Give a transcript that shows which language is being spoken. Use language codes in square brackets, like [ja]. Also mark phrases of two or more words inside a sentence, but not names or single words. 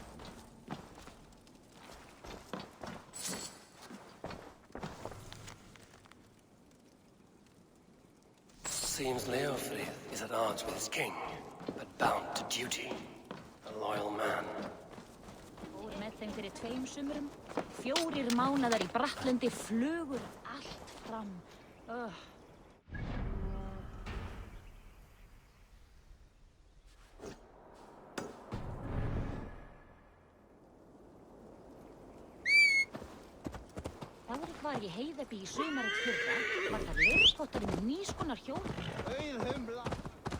[en] Seems Leofrith is at odds with his king, but bound to duty. A loyal man. [is] Fór með þeim fyrir 2 sumurum. 4 mánaðar í Brattlundi, flugur allt fram. Var ég heiðabí í sumarið fyrra, var það leirpotturinn með nýskonar hjól.